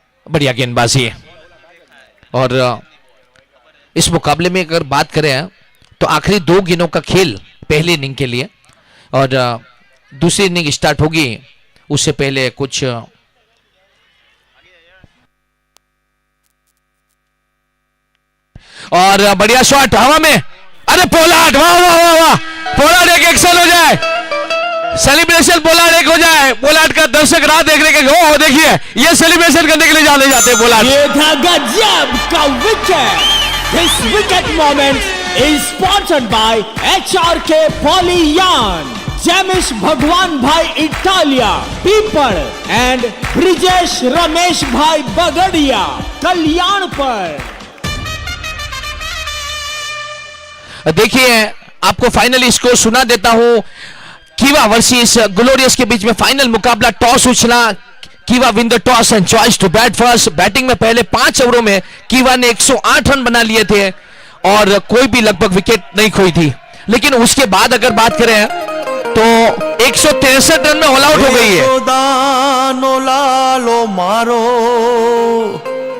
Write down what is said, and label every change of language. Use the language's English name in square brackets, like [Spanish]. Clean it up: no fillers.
[Hindi] बढ़िया गेंदबाजी है। और इस मुकाबले में अगर बात करें तो आखिरी 2 गेंदों का खेल पहले इनिंग के लिए, और दूसरी इनिंग स्टार्ट होगी उससे पहले कुछ और बढ़िया शॉट हवा में, अरे पोलार्ड, वाह वाह वाह वाह, पोलार्ड एक एक्शन हो जाए, सेलिब्रेशन पोलार्ड एक हो जाए। पोलार्ड का दर्शक राह देखने के, ओ देखिए ये सेलिब्रेशन करने के लिए जाने जाते हैं पोलार्ड। ये था गजब का wicket. [English] This wicket moment is sponsored by HRK Polyyan, Jamish Bhagwan Bhai Italia, People and Brijesh Ramesh Bhai Bagadia, Kalyanpur. [Hindi] देखिए आपको फाइनल स्कोर सुना देता हूं। कीवा वर्सेस ग्लोरियस के बीच में फाइनल मुकाबला, टॉस उछला, कीवा [English] Win the toss and choice to bat first. [Hindi] Batting में पहले 5 ओवरों में कीवा ने 108 रन बना लिए थे और कोई भी लगभग विकेट नहीं खोई थी, लेकिन उसके बाद अगर बात करें तो 163 रन में ऑल आउट हो गई है।